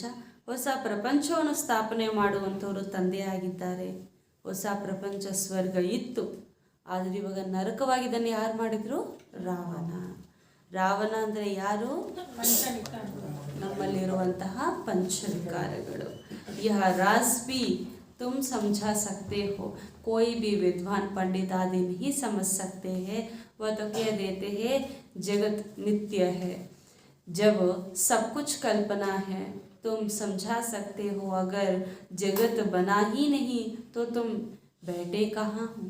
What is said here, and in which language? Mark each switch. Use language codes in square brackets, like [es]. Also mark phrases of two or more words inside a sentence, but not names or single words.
[kn] ಹೊಸ ಪ್ರಪಂಚವನ್ನು ಸ್ಥಾಪನೆ ಮಾಡುವಂಥವರು ತಂದೆಯಾಗಿದ್ದಾರೆ. ಹೊಸ ಪ್ರಪಂಚ ಸ್ವರ್ಗ ಇತ್ತು, ಆದರೆ ಇವಾಗ ನರಕವಾಗಿದ್ದನ್ನು ಯಾರು ಮಾಡಿದರು? ರಾವಣ. ರಾವಣ ಅಂದರೆ ಯಾರು? ನಮ್ಮಲ್ಲಿರುವಂತಹ ಪಂಚವಿಕಾರಗಳು. [hi] यह राज़ भी तुम समझा सकते हो. कोई भी विद्वान पंडित आदि नहीं समझ सकते हैं. वह तो कह देते हैं जगत मिथ्या है. जब सब कुछ कल्पना है तुम समझा सकते हो. अगर जगत बना ही नहीं तो तुम बैठे कहाँ हो?